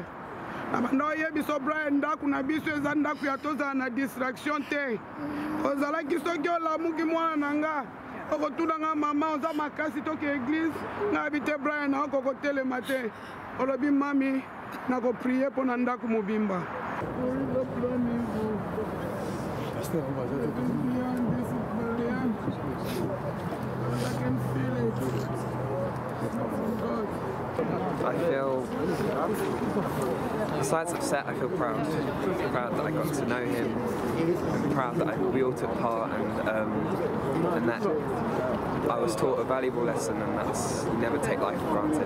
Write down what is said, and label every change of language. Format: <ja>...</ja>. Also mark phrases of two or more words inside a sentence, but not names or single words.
<ln>Na banda oyebiso Brian ndaku na biso eza ndaku ya tozala na distraction te. Ozalaki soki olamuki mwana na nga. Okotuna nga mama oza makasi toki église na habite Brian na okokotelema te. Olobi mami nako</ln> <fr>prier pour</fr> <ln>ndaku mobimba.</ln> <en>I feel, besides upset, I feel proud. Proud that I got to know him. I'm proud that we all took part and that I was taught a valuable lesson, and that's you never take life for granted.</en>